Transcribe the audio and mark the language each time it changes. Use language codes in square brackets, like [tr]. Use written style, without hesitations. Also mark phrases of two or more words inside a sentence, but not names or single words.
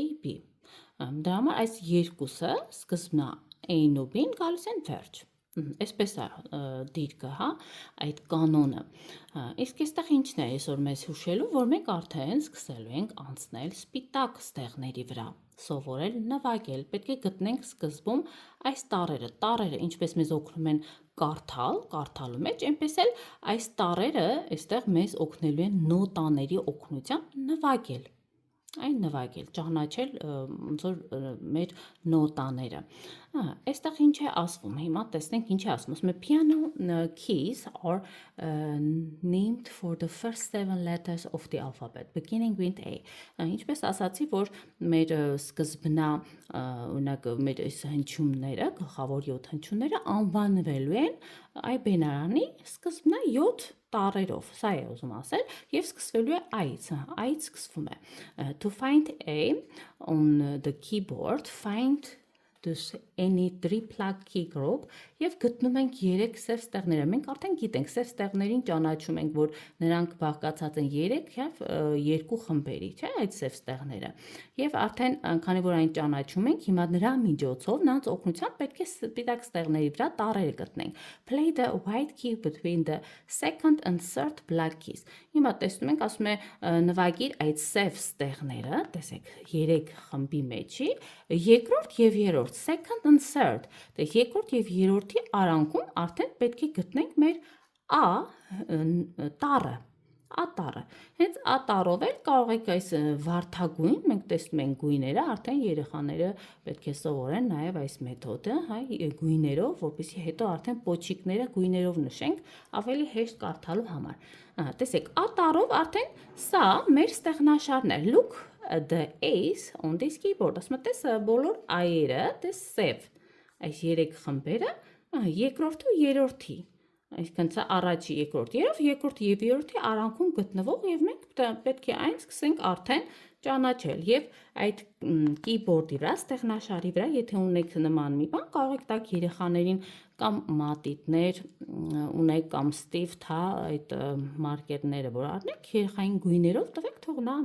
[hy] B, դրա համար այս երկուսը սկզբնա A-ն ու B-ն գալիս են վերջ, այսպես է դիրքը, այդ կանոնը, իսկ այստեղ ինչն է այսօր մեզ հուշելու, որ մենք արդեն սկսելու ենք անցնել սպիտակ ստեղների վրա, սովորել նվագել, պետք է գտնենք սկզբում այս տառերը, ինչպես մեզ օգնում են կարդալ, կարդալու մեջ, այնպես էլ այս տառերը այստեղ մեզ օգնելու են նոտաների օգնությամբ նվագել, ճանաչել ոնց որ մեր նոտաները, այստեղ ինչ է ասվում, հիմա տեսնենք ինչ է ասվում, ասում է [en] piano keys are named for the first 7 letters of the alphabet, beginning with A, [hy] ինչպես ասացի, որ մեր սկզբնա, օրինակ մեր այս հնչյունները, գլխավոր 7 հնչյունները անվանվելու են այբենարանի սկզբնա 7 տառերով, սա է ուզում ասել, և սկսվելու է I-ից սկսվում է, [en] to find A on the keyboard, find any 3 plug key group [hy] և գտնում ենք 3 սև ստեղները, մենք արդեն գիտենք, սև ստեղներին ճանաչում ենք, որ նրանք բաղկացած են 3 և 2 խմբերի, չէ, այդ սև ստեղները, և արդեն քանի որ այն ճանաչում ենք, հիմա նրա միջոցով, նրանց օգնությամբ պետք է սպիտակ ստեղների վրա տառերը գտնենք, [en] play the white key between the second and third black keys, [hy] հիմա տեսնում ենք, ասում է նվագիր այդ սև ստեղները, տեսեք, 3 խմբի մեջի, երկրորդ և երրորդ, [en] second and third, [hy] երկրորդ և երրորդի արանքում արդեն պետք է գտնենք մեր A տառը, հենց A տառով էլ կարող եք այս վարդագույն, մենք տեսնում ենք գույները, արդեն երեխաները պետք է սովորեն նաև այս մեթոդը, գույներով, որպեսզի հետո արդեն պոչիկները գույներով նշենք, ավելի հեշտ կարդալու համար, տեսեք, A տառով արդեն սա մեր ստեղնաշարն է, [en] look the A's on this keyboard, [hy] ասում է տես բոլոր A-երը, տես սև, այս 3 խմբերը, երկրորդ ու երրորդի, այսինքն սա առաջի, երկրորդ և երրորդի արանքում գտնվող և մենք պետք է այն սկսենք արդեն ճանաչել և այդ keyboard-ի վրա, ստեղնաշարի վրա, եթե ունեք նման մի բան, կարող եք տաք երեխաներին կամ մատիտներ ունեք կամ ստիվթ, այդ մարկերները, որ առնեք, երեխային գույներով տվեք, թող նա